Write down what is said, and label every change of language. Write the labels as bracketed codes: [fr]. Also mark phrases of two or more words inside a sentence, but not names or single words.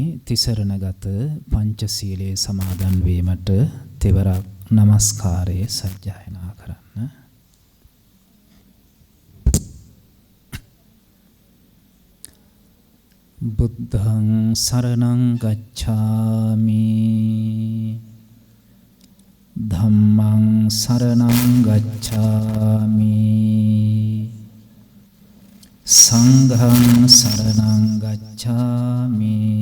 [si] තිසරණගත පංචශීලයේ සමාදන් වීමට තෙවරක් නමස්කාරයේ සජ්ජායනා කරන්න. [pi] බුද්ධං සරණං ගච්ඡාමි ධම්මං සරණං ගච්ඡාමි සංඝං සරණං ගච්ඡාමි